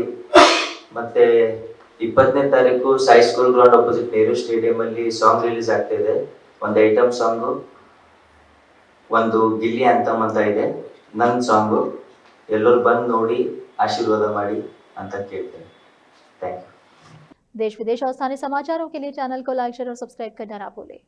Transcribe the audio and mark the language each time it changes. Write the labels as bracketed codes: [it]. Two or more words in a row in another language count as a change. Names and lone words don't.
[kn] ಮತ್ತೆ 20ನೇ ತಾರೀಕು ಸಾಯಿ ಸ್ಕೂಲ್ ಗ್ರೌಂಡ್ ಅಪೋಸಿಟ್ ನೆಹರು ಸ್ಟೇಡಿಯಂ ಅಲ್ಲಿ [en] song release [kn] ಆಗ್ತಾ ಇದೆ. ಒಂದು [en] item song, [kn] ಒಂದು ಗಿಲ್ಲಿ ಅಂತಮ್ ಅಂತ ಇದೆ, ನನ್ನ ಸಾಂಗು. ಎಲ್ಲರೂ ಬಂದು ನೋಡಿ ಆಶೀರ್ವಾದ ಮಾಡಿ ಅಂತ ಕೇಳ್ತೇನೆ. [en] thank you. [hi] देश विदेश और स्थानीय समाचारों के लिए चैनल को [en] like, share [hi] और सब्सक्राइब करना ना भूलें।